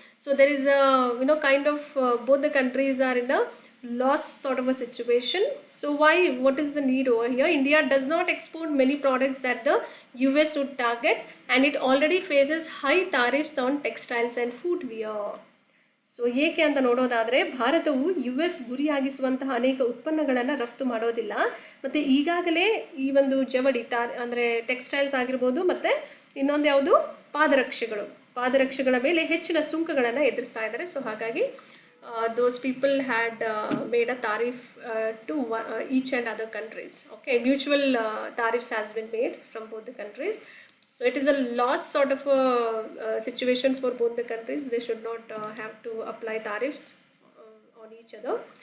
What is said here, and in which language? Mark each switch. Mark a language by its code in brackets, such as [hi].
[en] So there is a kind of both the countries are in a loss sort of a situation. So what is the need over here? India does not export many products that the US would target, and it already faces high tariffs on textiles and footwear. [kn] So ಏಕೆ ಅಂತ ನೋಡೋದಾದರೆ, ಭಾರತವು US ಗುರಿಯಾಗಿಸುವಂತಹ ಅನೇಕ ಉತ್ಪನ್ನಗಳನ್ನು ರಫ್ತು ಮಾಡೋದಿಲ್ಲ, ಮತ್ತು ಈಗಾಗಲೇ ಈ ಒಂದು ಜವಳಿ ಅಂದರೆ ಟೆಕ್ಸ್ಟೈಲ್ಸ್ ಆಗಿರ್ಬೋದು, ಮತ್ತು ಇನ್ನೊಂದು ಯಾವುದು ಪಾದರಕ್ಷೆಗಳ ಮೇಲೆ ಹೆಚ್ಚಿನ ಸುಂಕಗಳನ್ನು ಎದುರಿಸ್ತಾ ಇದ್ದಾರೆ. [en] So ಹಾಗಾಗಿ those people had made a tariff to each and other countries. Okay, mutual tariffs has been made from both the countries. So it is a loss sort of a situation for both the countries. They should not have to apply tariffs on each other.